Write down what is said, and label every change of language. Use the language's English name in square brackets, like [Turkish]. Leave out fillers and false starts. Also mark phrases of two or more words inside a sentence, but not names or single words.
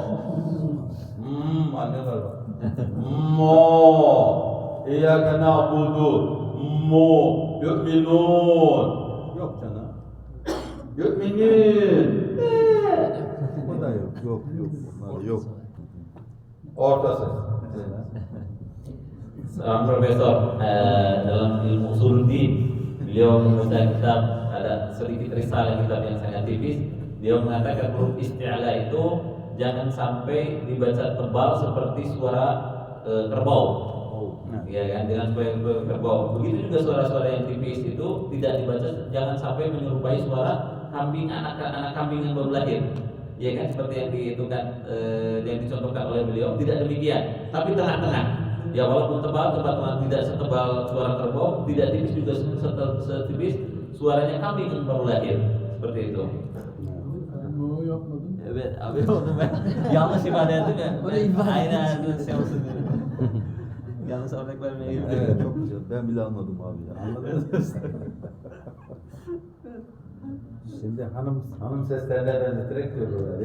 [Turkish] Anlıyorlar bak. Mo. [Arabic] إياك نعبد. مو. يؤمنون. [Turkish] Yok canım. Yu'minun. O da yok. Yok. Onlar yok. Orta ses. [Indonesian] Seorang profesor dalam ilmu usuluddin, beliau menuliskan kitab, ada sedikit risalah kitab yang sangat tipis. Dia mengatakan huruf isti'la itu jangan sampai dibaca tebal seperti suara kerbau. Ya kan, dengan suara kerbau. Begitu juga suara-suara yang tipis itu tidak dibaca, jangan sampai menyerupai suara kambing, anak kambing yang baru lahir. Ya kan, seperti yang dihitungan, yang dicontohkan oleh beliau, tidak demikian, tapi tengah-tengah. Ya walaupun tebal tidak setebal suara kerbau, tidak tipis juga setipis suaranya kambing yang baru lahir, seperti itu. [Turkish] Bunu yapmadın. Evet abi, onu ben yanlış ifade ettim ya. Aynen şey olsun diye. Yanlış örnek vermeye gibi. Evet, çok güzel. Ben bile anladım abi ya. Anladınız. Şimdi hanım seslerine benzeterek diyor böyle.